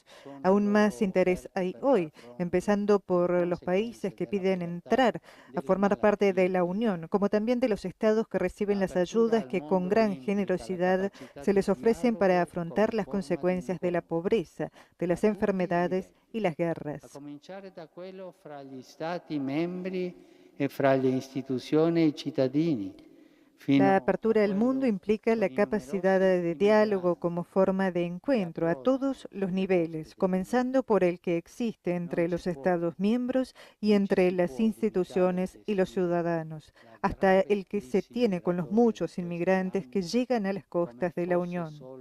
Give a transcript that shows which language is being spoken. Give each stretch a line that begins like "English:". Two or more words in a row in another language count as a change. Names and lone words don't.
Spanish: Aún más interés hay hoy, empezando por los países que piden entrar a formar parte de la Unión, como también de los estados que reciben las ayudas que con gran generosidad se les ofrecen para afrontar las consecuencias de la pobreza, de las enfermedades y las guerras.
Italian: A cominciare da quello fra gli Stati membri e fra le istituzioni e i cittadini,
Spanish: La apertura al mundo implica la capacidad de diálogo como forma de encuentro a todos los niveles, comenzando por el que existe entre los Estados miembros y entre las instituciones y los ciudadanos, hasta el que se tiene con los muchos inmigrantes que llegan a las costas de la Unión.